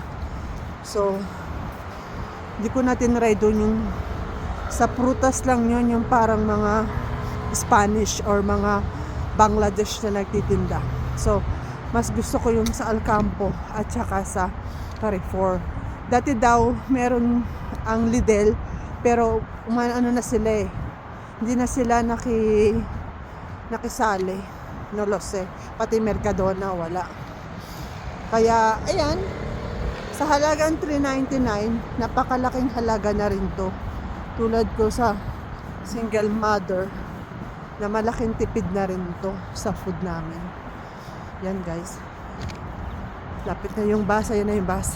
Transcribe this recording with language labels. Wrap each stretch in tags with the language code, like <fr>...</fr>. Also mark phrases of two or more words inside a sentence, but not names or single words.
<tl>So, hindi ko na tinry dun yung sa prutas lang yun, yung parang mga Spanish or mga Bangladesh na nagtitinda. So, mas gusto ko yung sa Alcampo at saka sa Carrefour. Dati daw meron ang Lidl, pero ano na sila eh. Hindi na sila nakisali.</tl> <es>No lo sé.</es> <tl>Pati Mercadona wala. Kaya ayan, sa halagang $3.99, napakalaking halaga na rin to. Tulad ko sa single mother, na malaking tipid na rin to sa food namin. Yan guys. Lapit na yung bus. Ayan na yung bus.</tl>